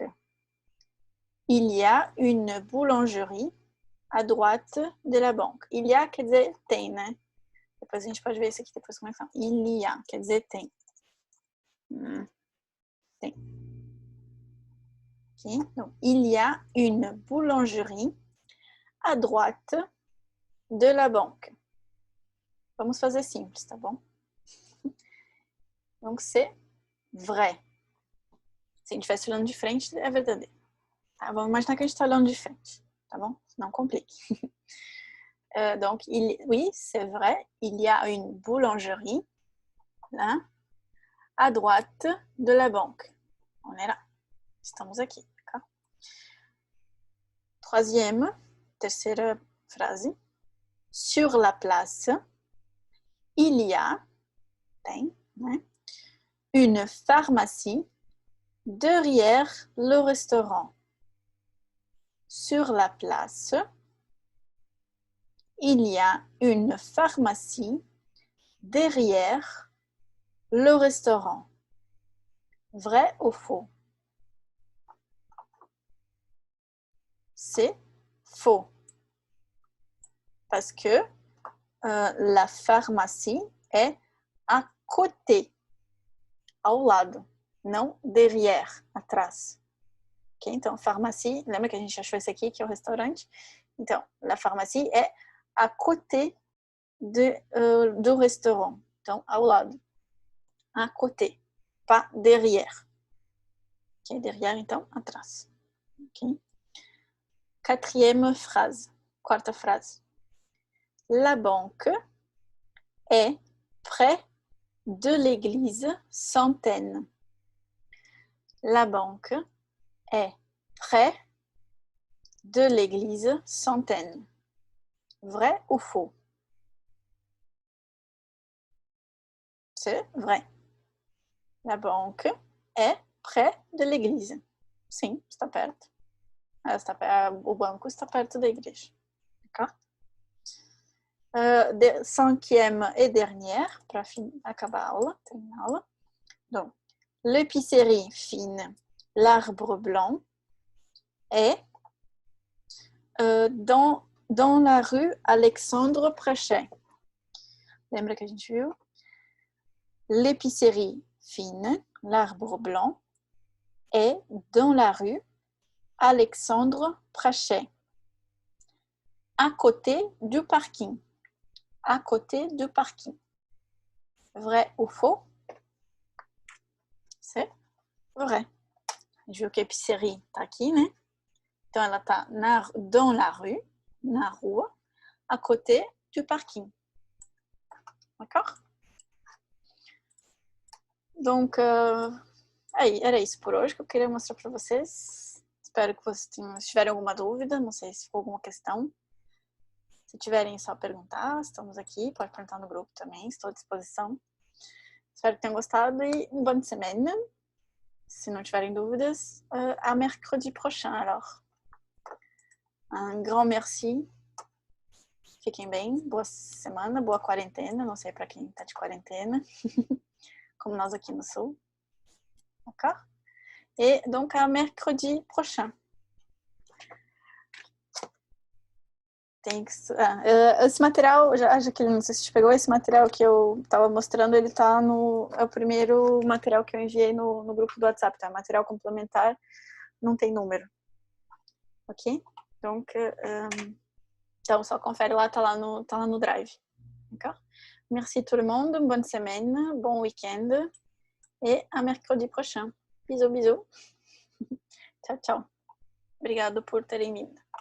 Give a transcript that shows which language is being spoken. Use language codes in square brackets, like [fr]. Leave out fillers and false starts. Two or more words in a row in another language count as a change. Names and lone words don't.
[fr] Il y a une boulangerie à droite de la banque. Il y a [pt] quer dizer tem, né? Depois a gente pode ver isso aqui depois como é que fala. [fr] Il y a [pt] quer dizer tem. Tem. Okay. [fr] Donc, il y a une boulangerie à droite de la banque. [pt] Vamos fazer simples, tá bom? [fr] Donc, c'est vrai. [pt] Se a gente estivesse olhando de frente, é verdadeiro. Tá? Vamos imaginar que a gente está olhando de frente, tá bom? Não complique. [fr] Donc, oui, c'est vrai, il y a une boulangerie là, à droite de la banque. On est là. [pt] Estamos aqui, d'accord? Terceira frase. [fr] Sur la place, il y a [pt] tem, né, [fr] une pharmacie derrière le restaurant. Sur la place, il y a une pharmacie derrière le restaurant. Vrai ou faux? C'est faux. Parce que la pharmacie est à côté, [pt] ao lado, não derrière, atrás. Okay? Então, pharmacie, lembra que a gente achou esse aqui, que é o restaurante? Então, [fr] la pharmacie est à côté do restaurant. [pt] Então, ao lado. [fr] À côté, pas derrière. Okay? Derrière, [pt] então, atrás. Okay? Quarta frase. [fr] La banque est près de l'église Centaine. La banque est près de l'église Centaine. Vrai ou faux? C'est vrai. La banque est près de l'église. [pt] Sim, está perto. O banco está perto da igreja. [fr] D'accord? Cinquième et dernière, [pt] para acabar a aula, terminar a aula. [fr] Donc, l'épicerie fine, l'arbre blanc, est dans la rue Alexandre Prachet. [pt] Lembra que a gente viu? [fr] L'épicerie fine, l'arbre blanc, est dans la rue Alexandre Prachet, à côté du parking. À côté du parking. Vrai ou faux? C'est vrai. [pt] A gente viu que a épicerie está aqui, né? Então, ela está [fr] dans la rue, [pt] na rua, [fr] à côté du parking. D'accord? Donc, [pt] aí, era isso por hoje que eu queria mostrar para vocês. Espero que vocês se tiverem alguma dúvida, não sei se ficou alguma questão. Se tiverem, é só perguntar, estamos aqui, pode perguntar no grupo também, estou à disposição. Espero que tenham gostado e [fr] une bonne semaine. [pt] Se não tiverem dúvidas, [fr] à mercredi prochain, alors. Un grand merci. [pt] Fiquem bem, boa semana, boa quarentena, não sei para quem está de quarentena, como nós aqui no Sul. [fr] D'accord? Et donc, à mercredi prochain. [pt] Esse material, já que não sei se você pegou, esse material que eu estava mostrando, ele está no... É o primeiro material que eu enviei no grupo do WhatsApp, tá? Material complementar, não tem número. Ok? Então só confere lá, tá lá no Drive. [fr] D'accord? Merci tout le monde, bonne semaine, bon week-end et à mercredi prochain. Bisous, bisous. [pt] Tchau, tchau. Obrigado por terem vindo.